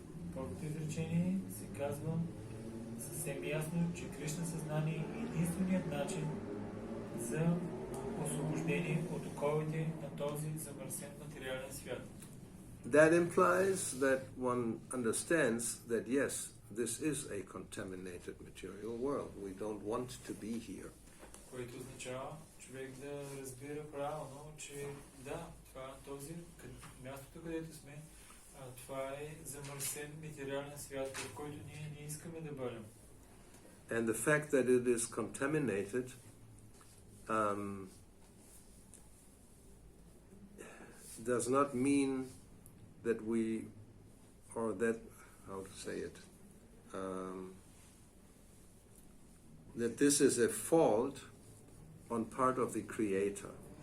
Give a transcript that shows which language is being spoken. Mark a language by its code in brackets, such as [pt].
[bg] В първото изречение се казва съвсем ясно, че Кришна съзнание е единственият начин за освобождение от оковите на този замърсен материален свят. [en] That implies that one understands that yes, this is a contaminated material world. We don't want to be here. [bg] Което означава човек да разбира правилно, че да, това този мястото, където сме, това е замърсен материален свят, в който ние не искаме да бъдем. [en] And the fact that it is contaminated does not mean that we, or that, how to say it, that this is a fault on part of the Creator.